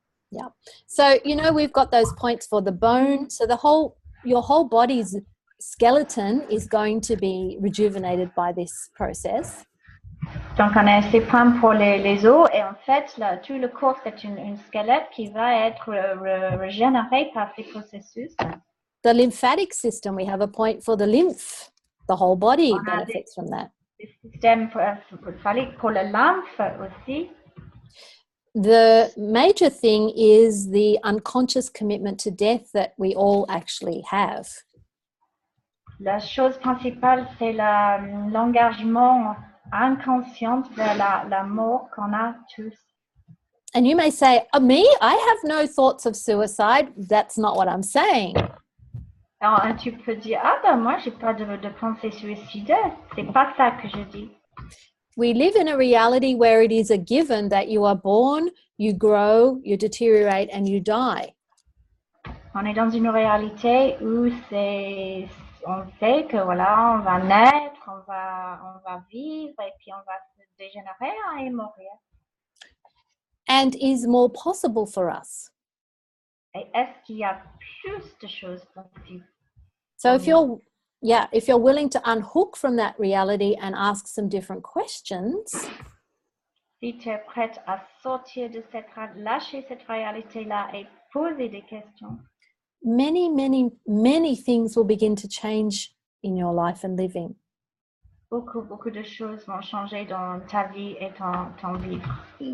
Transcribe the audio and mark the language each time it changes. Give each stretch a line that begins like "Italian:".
English: Yeah. So, we've got those points for the bone. So your whole body's skeleton is going to be rejuvenated by this process.
French: Donc, on a ces points pour les os, et en fait, là, tout le corps, c'est une squelette qui va être régénéré par ces processus.
English: The lymphatic system, we have a point for the lymph. The whole body benefits from that.
French: Le système lymphatique pour le lymphe aussi.
English: The major thing is the unconscious commitment to death that we all actually have.
French: La chose principale, c'est l'engagement inconscient de la mort qu'on a tous.
English: And you may say, me? I have no thoughts of suicide. That's not what I'm saying.
French: Alors, tu peux dire, ben moi, j'ai pas de pensée suicidaire. C'est pas ça que je dis.
English: We live in a reality where it is a given that you are born, you grow, you deteriorate, and you die.
French: On est dans une réalité où on sait que voilà, on va naître, on va vivre, et puis on va se dégénérer et mourir.
English: And is more possible for us.
French: Et est-ce qu'il y a plus de choses possibles?
English: So if you're willing to unhook from that reality and ask some different questions,
French: si tu es prête à sortir de lâcher cette réalité-là et poser des questions,
English: many, many, many things will begin to change in your life and living.
French: Beaucoup de choses vont changer dans ta vie et ton vivre.